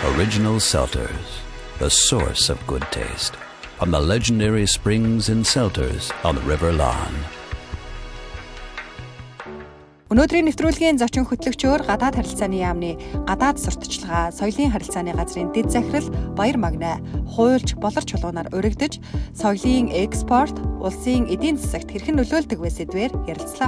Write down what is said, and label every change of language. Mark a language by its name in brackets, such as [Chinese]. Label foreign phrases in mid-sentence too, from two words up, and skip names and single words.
[English] original seltzers, the source of good taste. From the legendary springs and seltzers on the River Lahn. [Mongolian] Өнөөдрийн нэвтрүүлгийн зочин хөтлөгчөөр гадаад харилцааны яамны гадаад сурталчилгаа, соёлын харилцааны газрын дэд захирал Баяр Магна хуульч болор чулуунаар урагдж, соёлын экспорт, улсын эдийн засагт хэрхэн нөлөөлдөг вэ сэдвээр ярилцлаа.